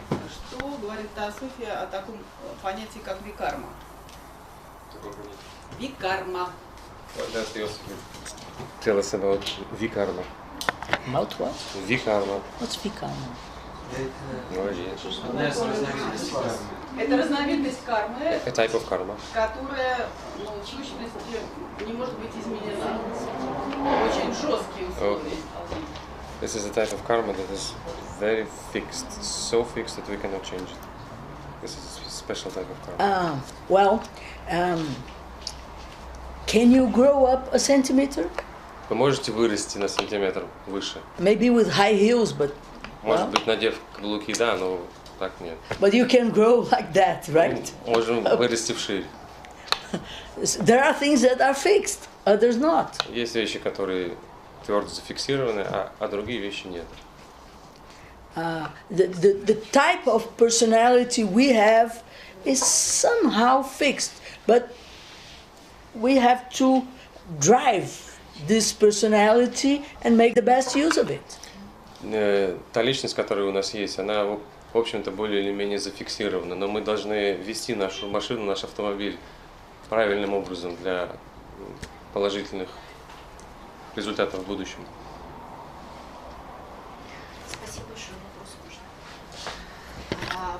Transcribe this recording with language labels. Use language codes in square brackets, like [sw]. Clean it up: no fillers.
[ru] Что говорит Теософия о таком понятии, как викарма? Викарма. [en] What does Theosophy tell us about vikarma? About what? Vikarma. What's vikarma? [ru] Молодец. Это разновидность кармы, [en] A type of karma. [ru] которая, в сущности, не может быть изменена. Очень жесткие условия. [en] This is a type of karma that is very fixed, so fixed that we cannot change it. This is a special type of karma. Can you grow up a centimeter? [ru] Вы можете вырасти на сантиметр выше. [en] Maybe with high heels, but [ru] Может быть, надев каблуки, да, но так нет. [en] but you can grow like that, right? [ru] Можем вырасти вширь. [en] There are things that are fixed, others not. [ru] Есть вещи, которые твердо зафиксированы, а другие вещи нет. [en] The type of personality we have is somehow fixed, but we have to drive this personality and make the best use of it. [ru] Та личность, которая у нас есть, она, в общем-то, более или менее зафиксирована, но мы должны вести нашу машину, наш автомобиль правильным образом для положительных результатов в будущем. Спасибо большое. Вопрос можно.